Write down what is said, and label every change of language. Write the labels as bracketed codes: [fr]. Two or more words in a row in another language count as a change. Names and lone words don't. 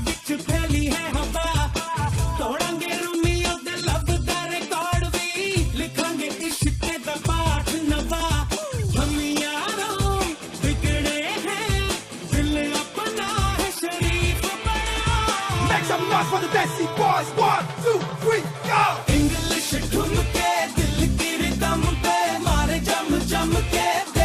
[pa] ਵਿੱਚ ਫੈਲੀ ਹੈ ਹਵਾ ਤੋੜਾਂਗੇ ਰੋਮੀਓ ਦੇ ਲਵ ਦਾ ਰਿਕਾਰਡ ਵੀ ਲਿਖਾਂਗੇ ਇਸ਼ਕ ਦਾ ਪਾਠ ਨਵਾਂ [hi] हम यारों बिगड़े हैं दिल अपना है शरीफ बना [en] Make some noise for the Desi boys. 1, 2, 3, go. [hi] इंग्लिश ढूंढ के दिल की रिदम पे मारे जम जम के